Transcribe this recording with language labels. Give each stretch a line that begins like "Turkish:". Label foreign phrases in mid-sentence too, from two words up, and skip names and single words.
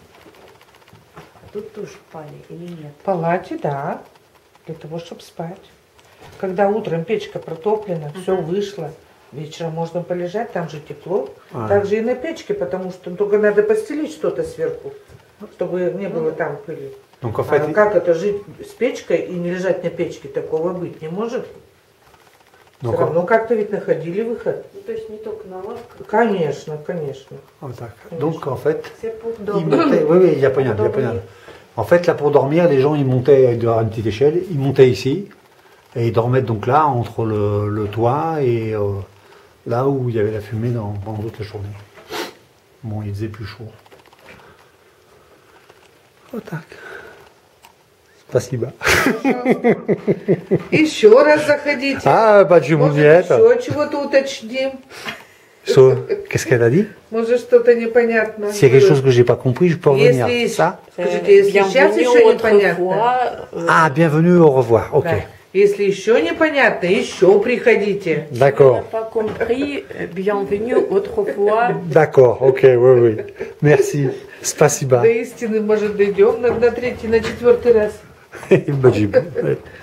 Russian: Тут тоже спали или нет? В палате, да. Для того, чтобы спать. Когда утром печка протоплена, все вышло. Вечером можно полежать, там же тепло. Также и на печке, потому что только надо постелить что-то сверху, чтобы не было там пыли.
French: Donc en fait,
Russian: А как это жить с печкой и не лежать на печке? Такого быть не может. Все равно как-то ведь находили выход. То есть не только на лавках. Конечно, конечно.
French: Oh, tac. Donc en fait, C'est pour ils dormir. montaient. Oui, oui, il y a pas Pour dormir. En fait, là pour dormir, les gens ils montaient de une petite échelle, ils montaient ici et ils dormaient donc là entre le toit et là où il y avait la fumée pendant toute la journée. Bon, il faisait plus chaud. Oh tac.
Russian: Спасибо. Еще раз заходите. Ah, почему Может, нет? еще чего-то уточним.
French: Qu'est-ce qu'elle a dit?
Russian: Может, что-то непонятно.
French: S'il y a quelque chose que j'ai pas compris, je peux revenir.
Russian: Если,
French: Ça?
Russian: скажите, если сейчас еще непонятно.
French: Ah, bienvenue, au revoir. Ok.
Russian: Да. Если еще непонятно, еще приходите.
French: Si D'accord. on n'a pas compris, bienvenue autrefois. D'accord, ok, oui, oui. Merci.
Russian: Спасибо. До истины, может, дойдем на третий, на четвертый раз.
French: Bah, j'ai-